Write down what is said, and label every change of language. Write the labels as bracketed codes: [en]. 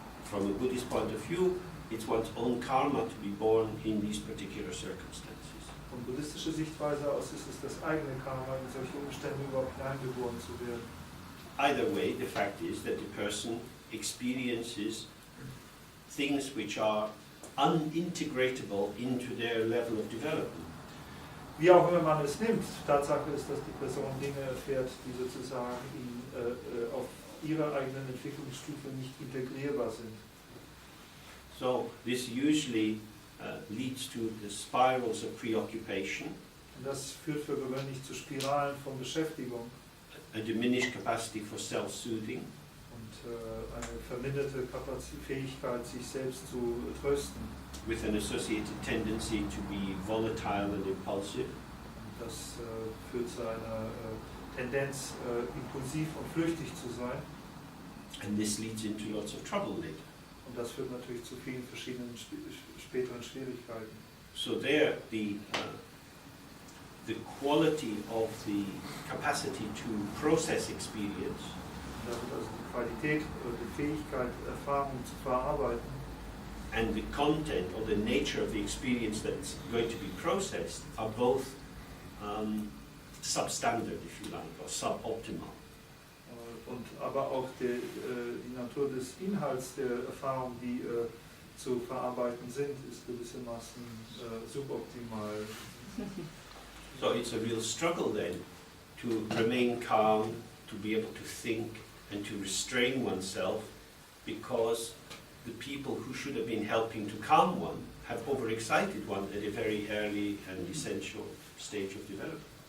[en] From a Buddhist point of view, it's one's own karma to be born in these particular circumstances. [de] Von buddhistischer Sichtweise aus ist es das eigene Karma, in solche Umstände überhaupt hineingeboren zu werden. [en] Either way, the fact is that the person experiences things which are unintegratable into their level of development. [de] Wie auch immer man es nimmt, Tatsache ist, dass die Person Dinge erfährt, die sozusagen auf ihrer eigenen Entwicklungsstufe nicht integrierbar sind. [en] So this usually leads to the spirals of preoccupation, [de] Und das führt für gewöhnlich zu Spiralen von Beschäftigung [en] a diminished capacity for self-soothing, [de] und eine verminderte Fähigkeit, sich selbst zu trösten. [en] with an associated tendency to be volatile and impulsive, [de] Und das führt zu einer Tendenz, impulsiv und flüchtig zu sein. [en] and this leads into lots of trouble later. [de] Und das führt natürlich zu vielen verschiedenen späteren Schwierigkeiten. [en] So there, the quality of the capacity to process experience [de] Und da wird also die Qualität oder die Fähigkeit, Erfahrungen zu verarbeiten, [en] and the content or the nature of the experience that's going to be processed are both substandard, if you like, or suboptimal. [de] und aber auch die Natur des Inhalts der Erfahrung, die zu verarbeiten sind, ist gewissermaßen suboptimal. [en] So it's a real struggle then to remain calm, to be able to think and to restrain oneself, because the people who should have been helping to calm one have overexcited one at a very early and essential stage of development.